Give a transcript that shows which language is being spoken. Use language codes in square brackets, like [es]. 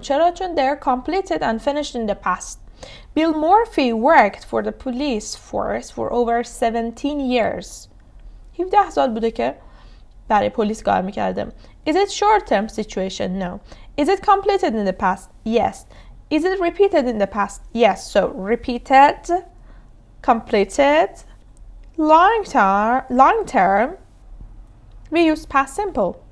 [fa] چرا؟ چون [en] they're completed and finished in the past. Bill Murphy worked for the police force for over 17 years. [fa] 17 سال بوده که برای پلیس کار میکرده. [en] Is it short-term situation? No. Is it completed in the past? Yes. Is it repeated in the past? Yes. So repeated, completed, long term, we use past simple.